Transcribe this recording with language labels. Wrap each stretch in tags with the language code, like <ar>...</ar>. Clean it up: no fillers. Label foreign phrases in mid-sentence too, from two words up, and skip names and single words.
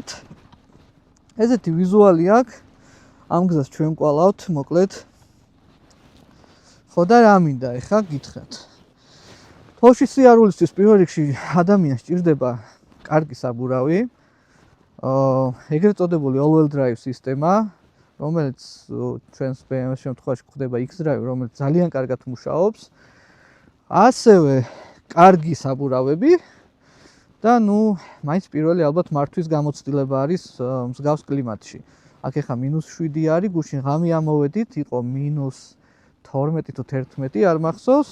<ka>ესეთი ვიზუალი აქვს. ამ გზას ჩვენ ყვალავთ, მოკლედ. ხო და რა მინდა ეხა გითხრათ. თოში სიარულისთვის პირველ რიგში ადამიანს სჭირდება კარგი საბურავი. ეგრეთ წოდებული</ka> <en>all-wheel drive</en> <ka>სისტემა, რომელიც ჩვენს BMW-ს შემთხვევაში გვხდება X-Drive, რომელიც ძალიან კარგად მუშაობს. ასევე კარგი საბურავები და მაინც პირველი ალბათ მართვის გამოცდილება არის მსგავს კლიმატში. აქ ეხა -7 არის, გუშინ ღამე ამოვედით, იყო -12 თუ 11 არ მახსოვს.</ka>